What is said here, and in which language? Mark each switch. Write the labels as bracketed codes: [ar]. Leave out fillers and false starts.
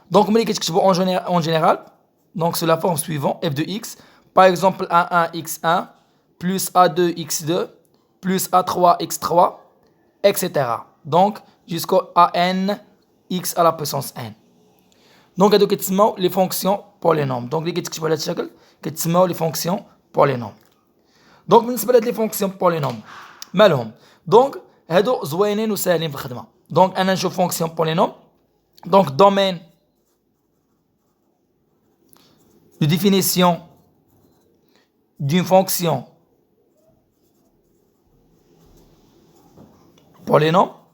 [ar] ملي كيتكتبوا اون جينيرال [fr] sous la forme suivante f de x, par exemple a1 x1 plus a2 x2 plus a3 x3 etc. Jusqu'au an x à la puissance n. [ar] هادو كيتسموا لي فونكسيون بولينوم. اللي كيتكتبوا على هذا الشكل كيتسموا لي فونكسيون بولينوم. بالنسبه لهاد لي فونكسيون بولينوم مالهم؟ هادو زوينين وساهلين في الخدمه. انا نشوف فونكسيون بولينوم. [fr] دومين de définition d'une fonction polynôme